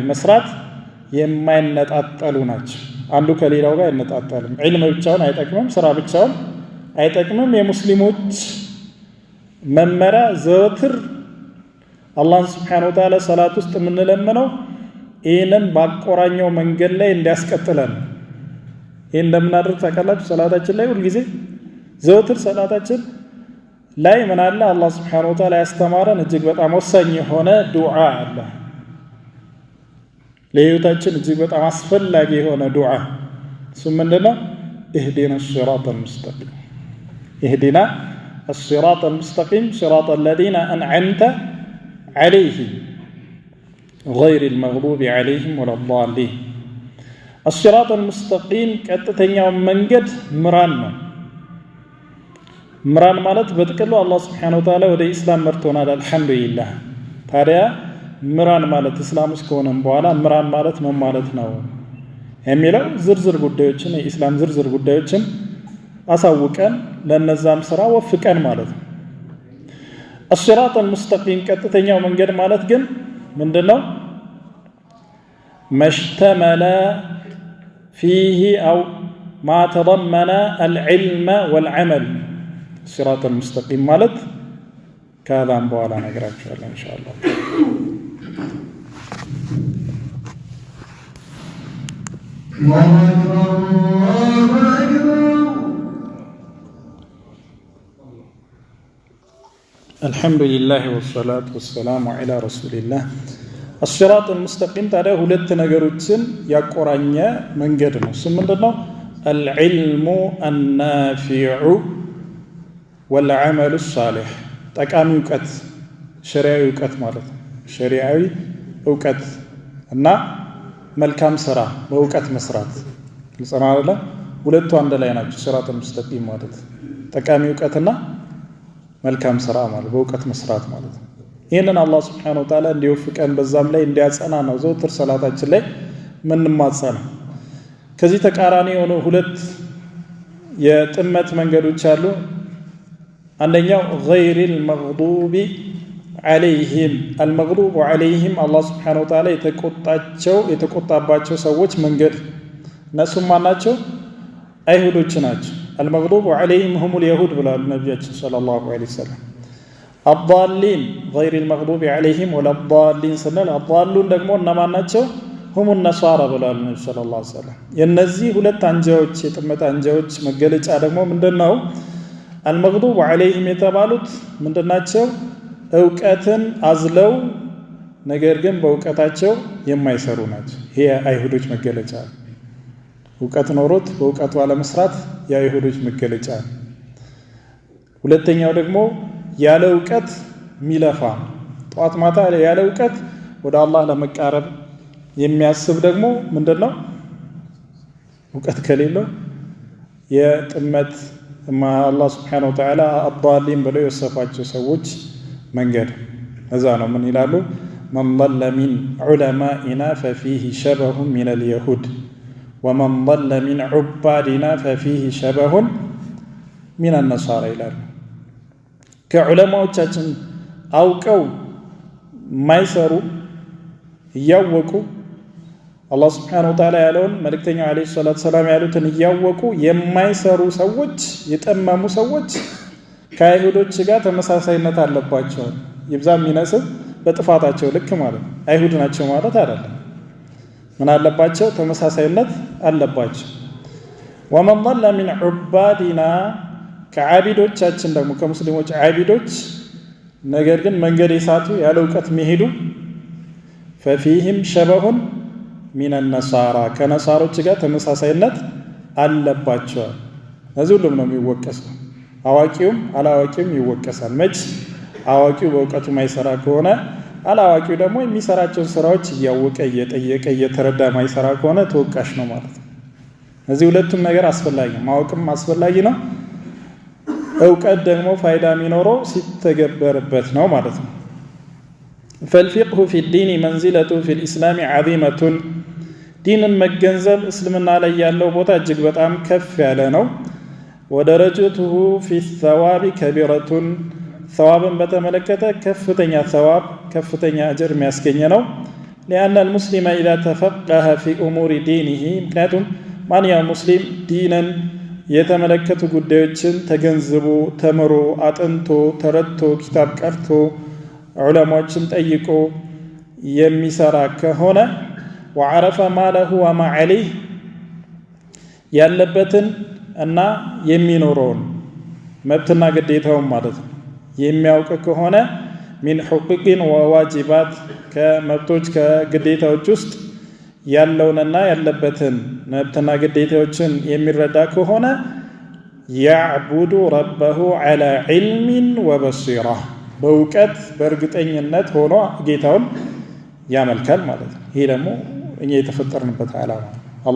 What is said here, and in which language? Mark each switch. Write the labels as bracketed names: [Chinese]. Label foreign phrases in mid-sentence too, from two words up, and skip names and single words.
[Amharic] መስራት የማይነጣጠሉ ናቸው አንዱ ከሌላው ጋር አይነጣጠልም ዒልም ብቻውን አይጠቅምም ስራ ብቻውን አይጠቅምም የሙስሊሞች መመሪያ ዘወትር አላህ [Arabic] سبحانه وتعالى [Amharic] ሰላት ውስጥ የምንለምነው ይሄንን ባቆራኛው መንገድ ላይ እንዲያስቀጥለን ይሄን እንደምናደርግ ታውቃላችሁ ሰላታችን ላይ ሁሉ ጊዜ ዘወትር ሰላታችን ላይ ምን አለ አላህ [Arabic] سبحانه وتعالى [Amharic] ያስተማረን እጅግ በጣም ወሳኝ የሆነ ዱዓ አለ ለህይወታችን እጅግ በጣም አስፈላጊ የሆነ ዱዓ እሱ ምንድነው [Arabic] اهدنا الصراط المستقيم اهدنا الصراط المستقيم صراط الذين أنعمت عليهم غير المغضوب عليهم ولا الضالين الصراط المستقيم [Amharic] ቀጥተኛው መንገድ ምራን ነው ምራን ማለት በጥቅሉ አላህ [Arabic] سبحانه وتعالى [Amharic] ወደ ኢስላም መርቶናል አልহামዱሊላህ ታዲያ ምራን ማለት እስላም ውስጥ ከሆነም በኋላ ምራን ማለት ምን ማለት ነው የሚለው ዝርዝር ጉዳዮችን የኢስላም ዝርዝር ጉዳዮችን አሳውቀን ለነዛም ስራ ወፍቀን ማለት ነው [Arabic] الصراط المستقيم [Amharic] ቀጥተኛው መንገድ ማለት ግን ምንድነው [Arabic] مشتمل فيه أو ما تضمن العلم والعمل الصراط المستقيم [Amharic] ማለት ከዛም በኋላ ነግራችኋለሁ ኢንሻአላህ [Arabic] الحمد لله والصلاة والسلام على رسول الله الصراط المستقيم ታዲያ [Amharic] ሁለት ነገሮችን ያቆራኘ መንገድ ነው እሱ ምንድነው [Arabic] العلم النافع والعمل الصالح [Amharic] ጠቃሚ ዕውቀት ሸሪዓዊ ዕውቀት ማለት ነው ሸሪዓዊ ዕውቀት እና መልካም ስራ በዕውቀት መስራት ግልጽ ነው አይደል ሁለቱ አንድ ላይ ናቸው [Arabic] صراط المستقيم [Amharic] ማለት ጠቃሚ ዕውቀትና መልካም ስራ ማለት በዕውቀት መስራት ማለት ነው ይሄንን አላህ [Arabic] سبحانه وتعالى [Amharic] እንዲወፍቀን በዛም ላይ እንዲያጸና ነው ዘውትር ሰላታችን ላይ ምንማጸና ከዚህ ተቃራኒ የሆኑ ሁለት የጥመት መንገዶች አሉ አንደኛው [Arabic] غير المغضوب عليهم المغضوب عليهم الله سبحانه وتعالى [Amharic] የተቆጣባቸው ሰዎች መንገድ እነሱም ማናቸው አይሁዶች ናቸው [Arabic] المغضوب عليهم هم اليهود [Amharic] ብለዋል ነብያችን [Arabic] صلى الله عليه [Amharic] ወሰለም [Arabic] الضالين غير المغضوب عليهم ولا الضالين [Amharic] ስንል الضالون ደግሞ እነማን ናቸው [Arabic] هم النصارى [Amharic] ብለዋል ነብዩ [Arabic] صلى الله عليه وسلم [Amharic] የነዚህ ሁለት አንጃዎች የጥመት አንጃዎች መገለጫ ደግሞ ምንድነው [Arabic] المغضوب عليهم [Amharic] የተባሉት ምንድናቸው እውቀትን አዝለው ነገር ግን በእውቀታቸው የማይሰሩ ናቸው ይሄ አይሁዶች መገለጫ እውቀት ኖሮት በእውቀቱ አለመስራት የአይሁዶች መገለጫ ሁለተኛው ደግሞ ያለ እውቀት ሚለፋ ጧት ማታ ያለ እውቀት ወደ አላህ ለመቃረብ የሚያስብ ደግሞ ምንድነው እውቀት ከሌለው የጥመት አላህ [Arabic] سبحانه وتعالى [Amharic] አضالين ብለው የወሰፋቸው ሰዎች መንገድ እዛ ነው ምን ይላሉ [Arabic] من ضل من علمائنا ففيه شبه من اليهود ومن ضل من عبادنا ففيه شبه من النصارى [Amharic] ይላሉ ከዑለማዎቻችን አውቀው ማይሰሩ ያወቁ አላህ [Arabic] سبحانه وتعالى [Amharic] ያለውን መልእክተኛው [Arabic] عليه الصلاة السلام [Amharic] ያሉትን ያወቁ የማይሰሩ ሰዎች የጠመሙ ሰዎች ከአይሁዶች ጋር ተመሳሳይነት አለባቸው ይብዛም ይነስብ በጥፋታቸው ልክ ማለት አይሁድ ናቸው ማለት አይደለም ምን አለባቸው ተመሳሳይነት አለባቸው [Arabic] ومن ضل من عبادنا [Amharic] ከዓቢዶቻችን ደግሞ ከሙስሊሞች ዓቢዶች ነገር ግን መንገድ የሳቱ ያለ ዕውቀት መሄዱ [Arabic] ففيهم شبه من النصارى [Amharic] ከነሳሮች ጋር ተመሳሳይነት አለባቸው እዚህ ሁሉም ነው የሚወቀሰው አዋቂውም አላዋቂውም ይወቀሳል መች አዋቂው በእውቀቱ ማይሰራ ከሆነ አላዋቂው ደግሞ የሚሰራቸው ስራዎች ያወቀ እየጠየቀ እየተረዳ ማይሰራ ከሆነ ተወቃሽ ነው ማለት ነው እዚህ ሁለቱም ነገር አስፈላጊ ነው ማወቅም አስፈላጊ ነው እውቀት ደግሞ ፋይዳ የሚኖረው ሲተገበርበት ነው ማለት ነው [Arabic] فالفقه في الدين منزلته في الإسلام عظيمة دين [Amharic] መገንዘብ እስልምና ላይ ያለው ቦታ እጅግ በጣም ከፍ ያለ ነው [Arabic] ودرجته في الثواب كبيرة ثوابا بتملكته كفتኛ ثواب كفتኛ اجر [Amharic] የሚያስገኝ ነው [Arabic] لأن المسلم إذا تفقه في أمور دينه [Amharic] ምክንያቱም ማንኛውም ሙስሊም ዲንን የተመለከቱ ጉዳዮችን ተገንዝቦ ተምሮ አጥንቶ ተረድቶ ኪታብ ቀርቶ ዑለማዎችን ጠይቆ የሚሰራ ከሆነ [Arabic] وعرف ما له وما عليه [Amharic] ያለበትን እና የሚኖረውን መብትና ግዴታውን ማለት ነው የሚያውቅ ከሆነ [Arabic] من حقوق وواجبات [Amharic] ከመብቶች ከግዴታዎች ውስጥ ያለውንና ያለበትን መብትና ግዴታዎችን የሚረዳ ከሆነ [Arabic] يعبد ربه على علم وبصيرة [Amharic] በእውቀት በእርግጠኝነት ሆኖ ጌታውን ያመልካል ማለት ነው ይሄ ደግሞ እኛ የተፈጠርንበት ዓላማ አላህ